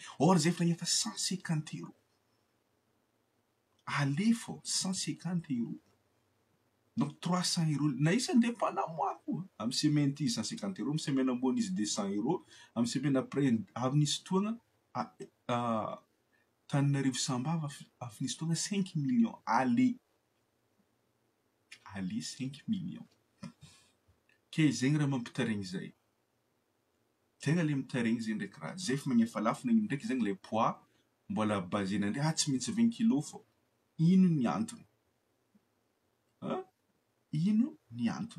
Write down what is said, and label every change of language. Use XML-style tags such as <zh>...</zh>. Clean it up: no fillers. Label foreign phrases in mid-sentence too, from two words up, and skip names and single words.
<mg>Or zay efa magnefa 150 €. Aller fô 150 €. Donc 300 €. Na isa</mg> <fr>indépendant moi</fr> <mg>koa. Amin'ny semaine ty 150 €, amin'ny semaine ambony izy 200 €, amin'ny</mg> <fr>semaine après</fr> <mg>avy nisy fotoagna Tananarivo Sambava avy nisy fotoagna 5 millions aller. Aller 5 millions. Ke zegny raha mampitaregny zay. Tegna le mitaregny zegny ndraiky raha. Zay efa magnefa lafo na ndraiky zegny le poids mbola basen'andre tsy maintsy 20 kg fô. Ino ny antony? Ino ny antony?</mg>